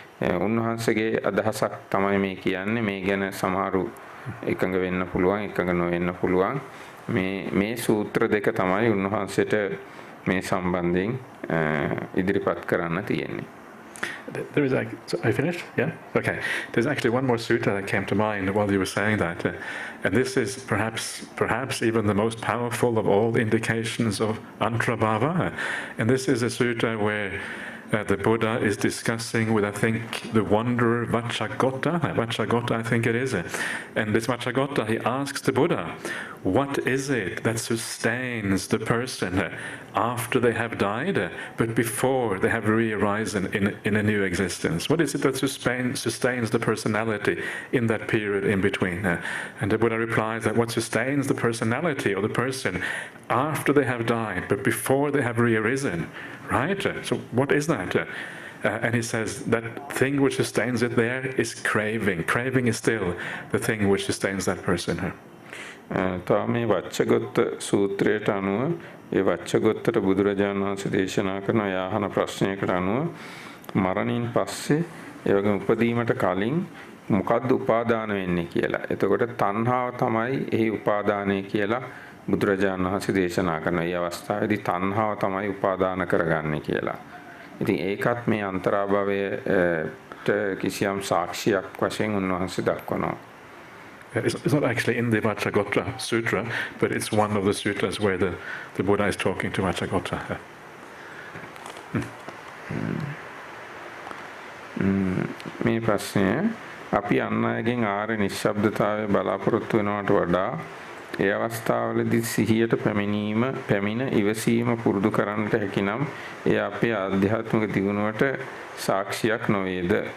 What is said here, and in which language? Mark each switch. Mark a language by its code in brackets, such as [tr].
[si] උන්වහන්සේගේ අදහසක් තමයි මේ කියන්නේ. මේ ගැන සමහරු එකඟ වෙන්න පුළුවන්, එකඟ නොවෙන්න පුළුවන්. මේ සූත්‍ර දෙක තමයි උන්වහන්සේට මේ සම්බන්ධයෙන් ඉදිරිපත් කරන්න තියෙන්නේ. [en] There is so I finished? Yeah? Okay. There's actually one more sutta that came to mind while you were saying that. And this is perhaps even the most powerful of all indications of antrabhava. And this is a sutta where the Buddha is discussing with, I think, the wanderer Vacchagotta, I think it is. And this Vacchagotta, he asks the Buddha, what is it that sustains the person after they have died, but before they have re-arisen in a new existence? What is it that sustains the personality in that period in between? And the Buddha replies that what sustains the personality of the person after they have died, but before they have re-arisen, right? So what is that? And he says that thing which sustains it there is craving. Craving is still the thing which sustains that person. [si] මේ වච්චගොත්ත සූත්‍රයට අනුව ඒ වච්චගොත්තට බුදුරජාණන් වහන්සේ දේශනා කරන යාහන ප්‍රශ්නයකට අනුව මරණින් පස්සේ ඒ වගේම උපදීමට කලින් මොකද්ද උපාදාන වෙන්නේ කියලා. එතකොට තණ්හාව තමයි එහි උපාදානය කියලා බුදුරජාණන් වහන්සේ දේශනා කරනවා. මේ අවස්ථාවේදී තණ්හාව තමයි උපාදාන කරගන්නේ කියලා. ඉතින් ඒකත් මේ අන්තරාභවයට කිසියම් සාක්ෂියක් වශයෙන් උන්වහන්සේ දක්වනවා. [en] It's not actually in the Vacchagotta Sutra, but it's one of the sutras where the Buddha is talking to Vacchagotta. [si] මේ ප්‍රශ්නය අපි අන් අයගෙන් ආර්ය නිශ්ශබ්දතාවය බලාපොරොත්තු වෙනවට වඩා ඒ අවස්ථාවලදී සිහියට පැමිණ ඉවසීම පුරුදු කරන්නට හැකිනම් ඒ අපේ ආධ්‍යාත්මික දියුණුවට සාක්ෂියක් නොවේද?